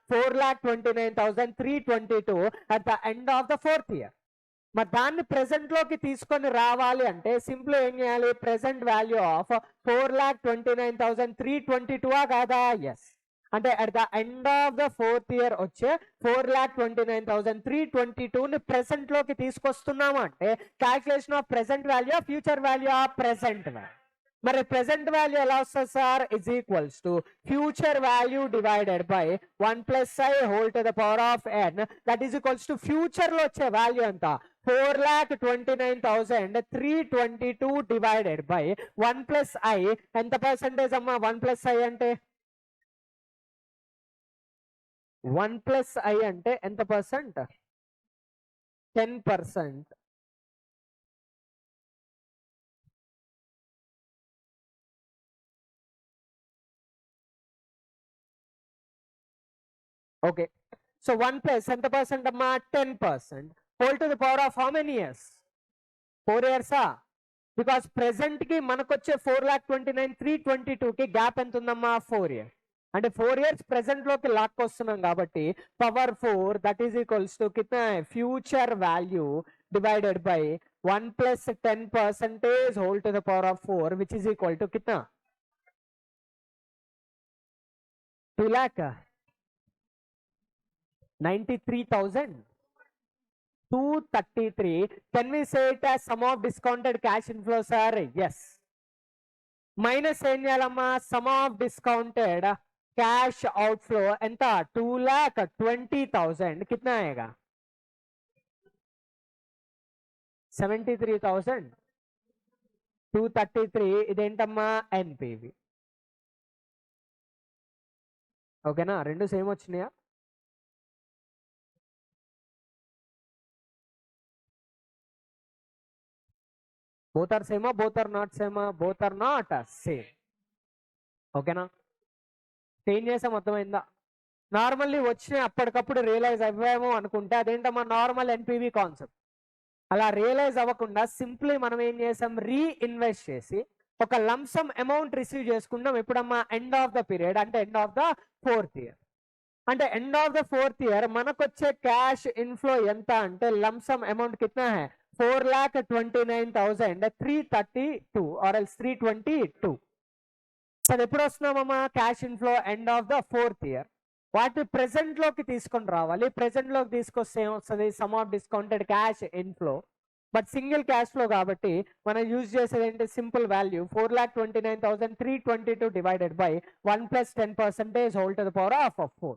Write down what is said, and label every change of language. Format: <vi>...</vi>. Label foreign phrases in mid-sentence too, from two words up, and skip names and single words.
<en>4,29,322 at the end of the fourth year</en> <te>మరి దాన్ని ప్రెసెంట్ లోకి తీసుకొని రావాలి అంటే సింపుల్ ఏం చేయాలి</te> <en>present value of 4,29,322</en> <te>కాదా ఎస్ అంటే</te> <en>at the end of the fourth year వచ్చే 4,29,322</en> <te>ని ప్రెసెంట్ లోకి తీసుకొస్తున్నాము అంటే</te> <en>calculation of present value future value of present value</en> <te>మరి ప్రెసెంట్ వాల్యూ ఎలా వస్తుంది సార్</te> <en>is equals to future value divided by 1 + i whole to the power of n that is equals to future</en> <te>లో వచ్చే వాల్యూ ఎంత 4,29,322</te> <en>divided by</en> <te>1 + i ఎంత పర్సెంటేజ్ అమ్మా 1 + i అంటే 1 + i అంటే ఎంత పర్సెంట్ 10%.</te> <en>Okay. So 1 plus</en> <te>ఎంత పర్సెంట్ అమ్మా</te> <en>10% whole to the power of how many years 4 years because</en> <te>ప్రెసెంట్ కి మనకు వచ్చే 4,29,322 కి గ్యాప్ ఎంత ఉందమ్మా</te> <en>4 years అంటే 4 years</en> <te>ప్రెసెంట్ లోకి లాక్కొస్తున్నాం కాబట్టి</te> <en>power 4 that is equals to</en> <hi>कितना है</hi> <en>future value divided by 1 + 10% whole to the power of 4 which is equal to కిतना 2,93,233. Can we say it as sum of discounted cash inflows are yes. Minus</en> <te>ఏం చేయాలమ్మా</te> <en>sum of discounted cash outflow ఎంత 2,20,000</en> <hi>कितना आएगा</hi> <te>73,233 ఇదేంటమ్మా NPV ఓకేనా రెండు సేమ్ వచ్చినాయా both</te> <en>are same both are not same</en> <te>both are not same ఓకేనా చేంజ్ చేసాం అర్థమైందా నార్మల్లీ వచ్చిన అప్పటికప్పుడు రియలైజ్ అవ్వాము అనుకుంటే అదేంటమ్మా</te> <en>normal NPV concept.</en> <te>అలా రియలైజ్ అవ్వకుండా సింప్లీ మనం ఏం చేసాం, రీఇన్వెస్ట్ చేసి ఒక</te> <en>lumpsum amount</en> <te>రిసీవ్ చేసుకుంటాం.</te> <en>ఎప్పుడమ్మా end of the period, అంటే end of the 4th year. అంటే end of the 4th year</en> <te>మనకు వచ్చే</te> <en>cash inflow</en> <te>ఎంత అంటే</te> <en>lumpsum amount</en> <hi>कितना है</hi> <en>4,29,332 or else 322.</en> <te>అది ఎప్పుడు వస్తున్నామమ్మా</te> <en>cash inflow end of the 4th year.</en> <te>వాటిని ప్రెసెంట్ లోకి తీసుకొని రావాలి. ప్రెసెంట్ లోకి తీసుకొస్తే ఏమొస్తుంది,</te> <en>sum of discounted cash inflow. but single cash flow</en> <te>కాబట్టి మనం యూజ్ చేసేది ఏంటి,</te> <en>simple value 4,29,322 divided by 1 + 10% whole to the power of 4.</en>